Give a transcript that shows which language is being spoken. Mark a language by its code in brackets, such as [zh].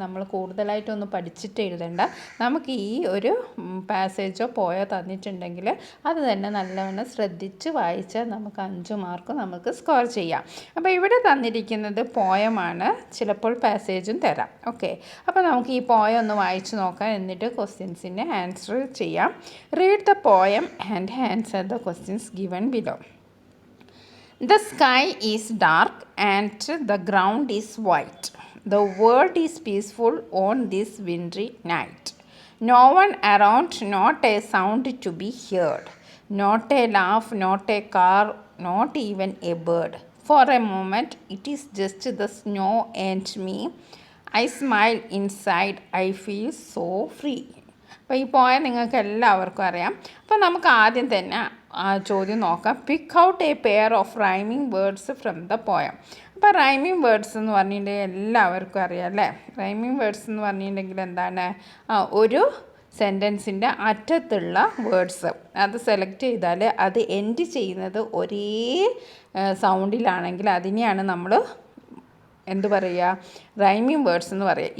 [ml] നമ്മൾ കൂടുതലായിട്ടൊന്നും പഠിച്ചിട്ട് എഴുതേണ്ട. നമുക്ക് ഈ ഒരു പാസേജോ പോയോ തന്നിട്ടുണ്ടെങ്കിൽ അത് തന്നെ നല്ലവണ്ണം ശ്രദ്ധിച്ച് വായിച്ചാൽ നമുക്ക് 5 മാർക്ക് നമുക്ക് സ്കോർ ചെയ്യാം. അപ്പോൾ ഇവിടെ തന്നിരിക്കുന്നത് പോയമാണ്, ചിലപ്പോൾ പാസേജും തരാം. ഓക്കെ, അപ്പോൾ നമുക്ക് ഈ പോയം ഒന്ന് വായിച്ച് നോക്കാം, എന്നിട്ട് ക്വസ്റ്റ്യൻസിൻ്റെ ആൻസർ ചെയ്യാം. [en] Read the poem and answer the questions given below. The sky is dark and the ground is white. The world is peaceful on this wintry night. No one around, not a sound to be heard. Not a laugh, not a car, not even a bird. For a moment, it is just the snow and me. I smile inside, I feel so free. [ml] അപ്പോൾ ഈ poem നിങ്ങൾക്ക് എല്ലാവർക്കും അറിയാം. അപ്പോൾ നമുക്ക് ആദ്യം തന്നെ ആ ചോദ്യം നോക്കാം. [en] Pick out a pair of rhyming words from the poem. [ml] അപ്പോൾ റൈമിംഗ് വേർഡ്സ് എന്ന് പറഞ്ഞിട്ടുണ്ടെങ്കിൽ എല്ലാവർക്കും അറിയാം അല്ലേ. റൈമിംഗ് വേർഡ്സ് എന്ന് പറഞ്ഞിട്ടുണ്ടെങ്കിൽ എന്താണ്, ഒരു സെൻറ്റൻസിൻ്റെ അറ്റത്തുള്ള വേർഡ്സ് അത് സെലക്ട് ചെയ്താൽ അത് എൻഡ് ചെയ്യുന്നത് ഒരേ സൗണ്ടിലാണെങ്കിൽ അതിനെയാണ് നമ്മൾ എന്ത് പറയുക, റൈമിംഗ് വേർഡ്സ് എന്ന് പറയുക.